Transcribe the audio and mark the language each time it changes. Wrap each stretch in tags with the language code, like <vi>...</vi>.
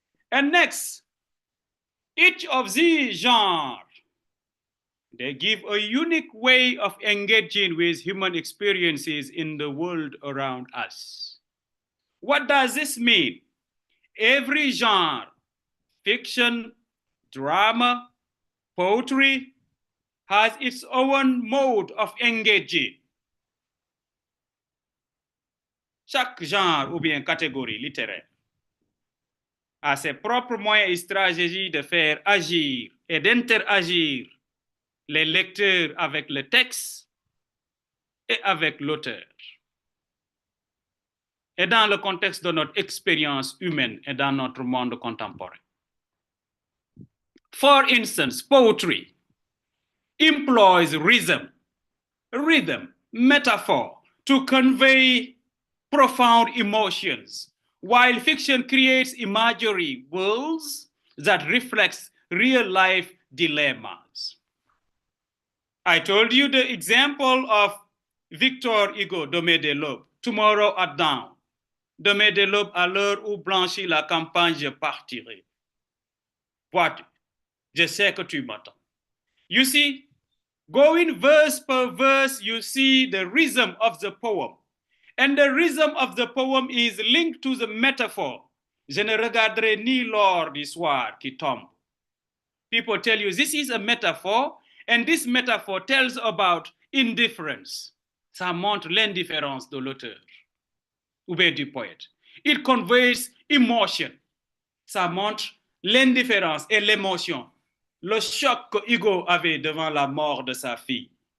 <en>And next, each of these genres, they give a unique way of engaging with human experiences in the world around us. What does this mean? Every genre, fiction, drama, poetry, has its own mode of engaging.</en> <fr>Chaque genre ou bien catégorie littéraire a ses propres moyens et stratégies de faire agir et d'interagir les lecteurs avec le texte et avec l'auteur. Et dans le contexte de notre expérience humaine et dans notre monde contemporain.</fr> <en>For instance, poetry employs rhythm, metaphor to convey profound emotions, while fiction creates imaginary worlds that reflects real-life dilemmas. I told you the example of Victor Hugo, Demain de l'aube, Tomorrow at Dawn.</en> <fr>Demain de l'aube, à l'heure où blanchit la campagne, je partirai. Vois-tu, je sais que tu m'attends.</fr> <en>You see, going verse per verse, you see the rhythm of the poem. And the rhythm of the poem is linked to the metaphor.</en> <fr>Je ne regarderai ni l'or du soir qui tombe.</fr> <en>People tell you this is a metaphor, and this metaphor tells about indifference.</en> <fr>Ça montre l'indifférence de l'auteur ou bien du poète.</fr> <en>It conveys emotion.</en> <fr>Ça montre l'indifférence et l'émotion. Le choc que Hugo avait devant la mort de sa fille.</fr>